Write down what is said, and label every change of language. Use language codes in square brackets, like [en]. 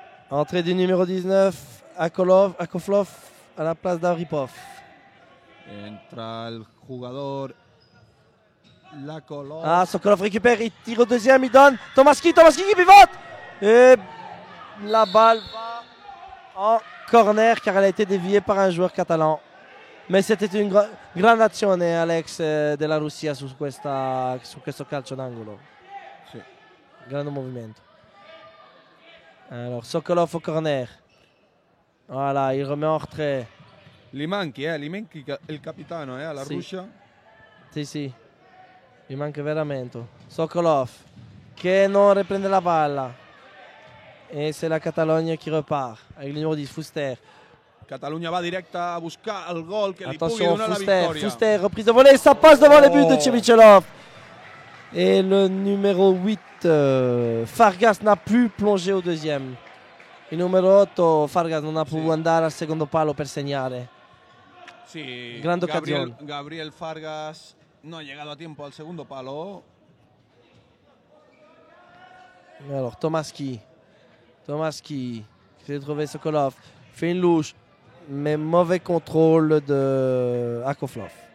[fr] Entrée du numéro 19, Akovlov à la place d'Aripov. [es] Entra el jugador Lakolov. [fr] Ah, Sokolov récupère, il tire au deuxième, il donne. Tomaschi qui pivote. Et la balle va en corner car elle a été déviée par un joueur catalan. Mais c'était une grande [it] azione, Alex, della Russia su questo calcio d'angolo. Sì. Grande movimento. [fr] Alors, Sokolov au corner. Voilà, il remet en retrait. [it] Li manchi il capitano alla Sì. Russia. Sì. Gli manca veramente. Sokolov che non riprende la palla. [fr] Et c'est la Catalogne qui repart avec le numéro 10, Fuster. [ca] Catalunya va directa a buscar el gol que li pugui [fr] Attention, [ca] donar la victòria. [fr] Fuster, reprise de volée, ça passe devant les buts de Chevichelov. Et le numéro 8, Fargas n'a plus plongé au deuxième. [it] Il numero 8, Fargas non ha potuto andare al secondo palo per segnare. [es] Sí, Grande ocasión. Gabriel Fargas no ha llegado a tiempo al segundo palo. [fr] Alors, Tomaschi qui fait trouver Sokolov, fait une louche, mais mauvais contrôle de Akovlov.